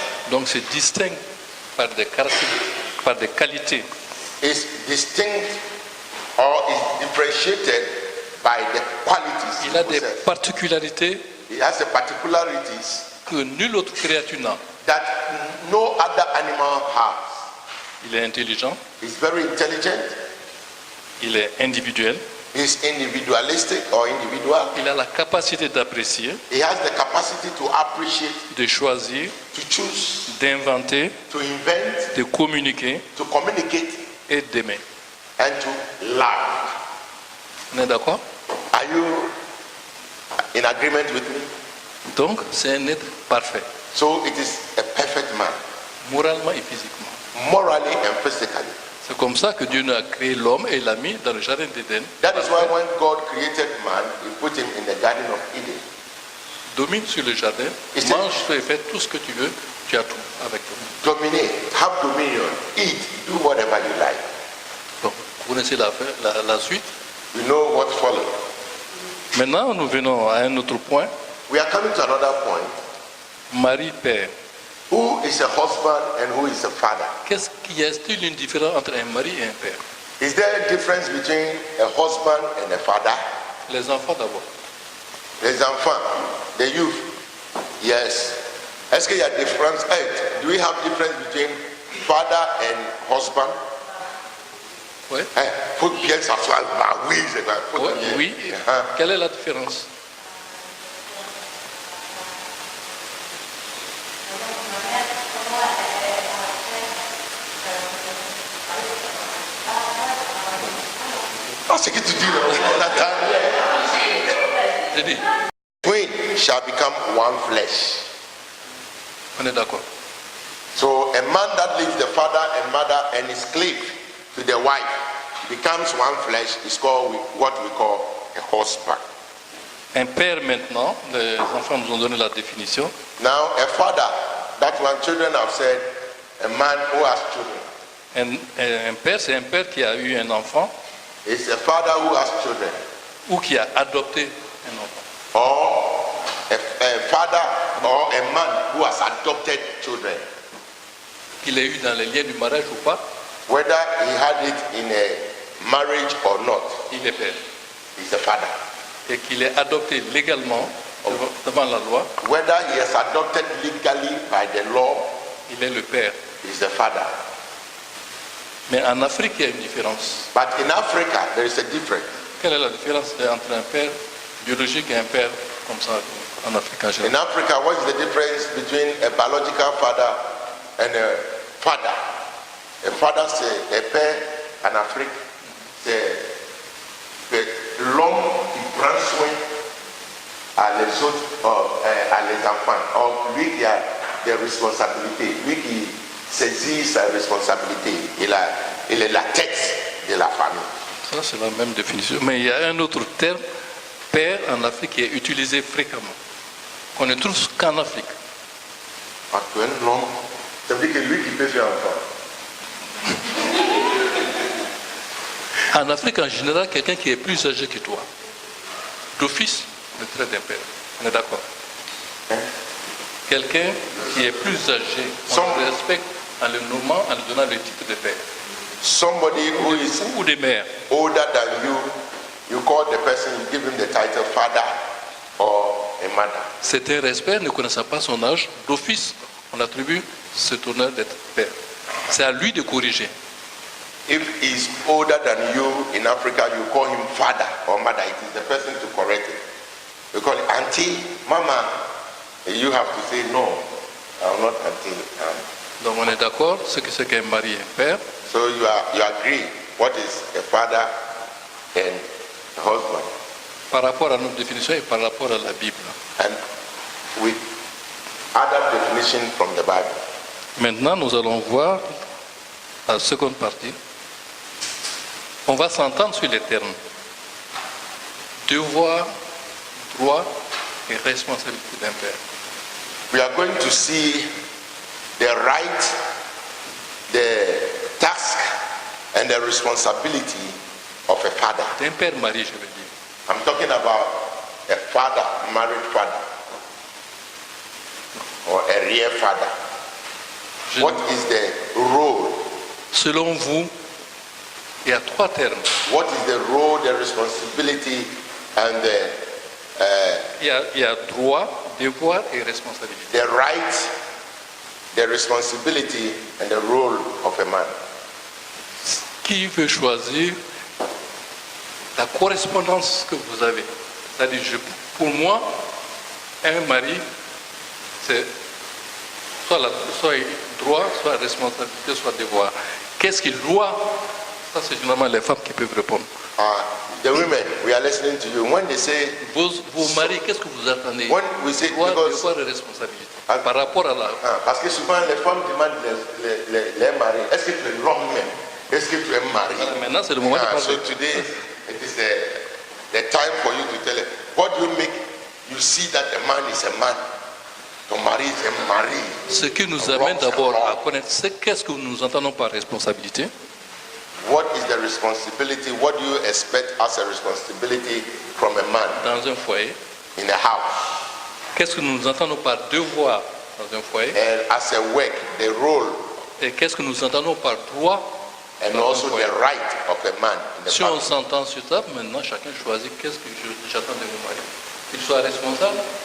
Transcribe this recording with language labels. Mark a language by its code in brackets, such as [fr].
[fr] donc, se distingue par des caractéristiques, par des qualités [en] is distinct or is differentiated by the qualities. [fr] il a [en] he [fr] des [en] possesses. [fr] particularités [en] He has the particularities [fr] que nulle autre créature n'a. [en] that no other animal has. [fr] Il est intelligent, [en] He's very intelligent. [fr] il est individuel, [en] He's individualistic or individual. [fr] il a la capacité d'apprécier, [en] He has the capacity to appreciate, [fr] de choisir, [en] to choose, [fr] d'inventer, [en] to invent, [fr] de communiquer [en] to communicate, [fr] et d'aimer. [en] and to love. [fr] On est d'accord? [en] Are you in agreement with me? [fr] Donc, c'est un être parfait, [en] So it is a perfect man, [fr] moralement et physiquement. [en] morally and physically. [fr] C'est comme ça que Dieu nous a créé l'homme et l'a mis dans le jardin d'Éden. [en] That is why when God created man, he put him in the Garden of Eden. [fr] Domine sur le jardin, Et c'est- mange et fais tout ce que tu veux, tu as tout avec toi. [en] Dominate, have dominion, eat, do whatever you like. [fr] Donc, vous connaissez la suite. [en] You know what followed. [fr] Maintenant, nous venons à un autre point. [en] We are coming to another point. [fr] Mari, père. [en] Who is a husband and who is a father? [fr] Qu'est-ce qu'il y a-t-il une différence entre un mari et un père? [en] Is there a difference between a husband and a father? [fr] Les enfants d'abord. Les enfants, [en] the youth. Yes. [fr] Est-ce qu'il y a différence? [en] Hey, do we have difference between father and husband? [fr] Oui. Hey, faut bien s'asseoir. Bah oui, c'est vrai. Faut Oui, bien. oui. Hein? Quelle est la différence? Ah, c'est que tu dis là, on attend. J'ai dit, [en] Twin shall become one flesh. [fr] on est d'accord. [en] So a man that leaves the father and mother and is cleaved to the wife becomes one flesh is called what we call a husband. [fr] Un père maintenant, les enfants nous ont donné la définition. [en] Now a father, that one children have said, a man who has children. [fr] Un père, c'est un père qui a eu un enfant [en] It's a father who has children. [fr] ou qui a adopté un enfant. [en] Or a father or a man who has adopted children. [fr] Qu'il ait eu dans les liens du mariage ou pas, [en] Whether he had it in a marriage or not, [fr] il est père. [en] he's a father. [fr] Et qu'il est adopté légalement devant la loi, [en] Whether he has adopted legally by the law, [fr] il est le père. [en] he's the father. [fr] Mais en Afrique, il y a une différence. [en] But in Africa, there is a difference. [fr] Quelle est la différence entre un père biologique et un père comme ça en Afrique en [en] In [fr] général? [en] Africa, what is the difference between a biological father and a father? A father, [fr] c'est un père en Afrique, c'est l'homme qui prend soin à les autres, à les enfants. Or, lui qui a des responsabilités, lui qui saisit sa responsabilité, il est la tête de la famille. Ça, c'est la même définition. Mais il y a un autre terme, père en Afrique, qui est utilisé fréquemment. Qu'on ne trouve qu'en Afrique. Non, ça veut dire que lui qui peut faire enfant. En Afrique, en général, quelqu'un qui est plus âgé que toi, d'office, le trait d'un père. On est d'accord? Quelqu'un qui est plus âgé, on le respecte en le nommant, en lui donnant le titre de père. [en] Somebody who is [fr] Ou de mère. [en] older than you call the person, you give him the title father or a mother. [fr] C'est un respect, ne connaissant pas son âge, d'office, on attribue cet honneur d'être père. C'est à lui de corriger. [en] If he's older than you in Africa, you call him father or mother. It is the person to correct it. You call it auntie, mama. You have to say no, I'm not auntie. [fr] Donc on est d'accord, ce que c'est qu'un mari et un père. [en] So you agree what is a father and a husband. [fr] Par rapport à notre définition et par rapport à la Bible. [en] And with other definition from the Bible. [fr] Maintenant, nous allons voir la seconde partie. On va s'entendre sur les termes. Devoir, droit et responsabilité d'un père. [en] We are going to see the right, the task, and the responsibility of a father. [fr] D'un père marié, je veux dire. [en] I'm talking about a father, married father, or a real father. What is the role? [fr] Selon vous, il y a trois termes. [en] What is the role, the responsibility, and [fr] Il y a droit, devoir et responsabilité. [en] the right, the responsibility, and the role of a man? [fr] Qui veut choisir la correspondance que vous avez? C'est-à-dire, pour moi, un mari, c'est soit droit, soit responsabilité, soit devoir. Qu'est-ce qu'il doit? Ça, c'est généralement les femmes qui peuvent répondre. [en] The women, we are listening to you. When they say, [fr] Vos maris, qu'est-ce que vous attendez? [en] when we say, [fr] Droit, [en] because, [fr] devoir et responsabilité. Par rapport à la... parce que souvent les femmes demandent les maris, est-ce que l'homme même Est-ce que tu es marié? Voilà, maintenant, c'est le moment de [en] So [fr] parler. [en] today, it is the time for you to tell him. What do you make you see that a man is a man? [fr] Ton mari est un mari. Ce qui nous amène d'abord à connaître qu'est-ce que nous entendons par responsabilité. [en] What is the responsibility? What do you expect as a responsibility from a man [fr] Dans un foyer, [en] in a house? [fr] qu'est-ce que nous entendons par devoir dans un foyer, [en] And as a work, the role [fr] et qu'est-ce que nous entendons par droit [en] and [fr] dans un [en] also [fr] foyer. [en] the right of a man in the [fr] Si on [en] family. [fr] s'entend sur ça, maintenant chacun choisit qu'est-ce que j'attends de mon mari. Qu'il soit responsable,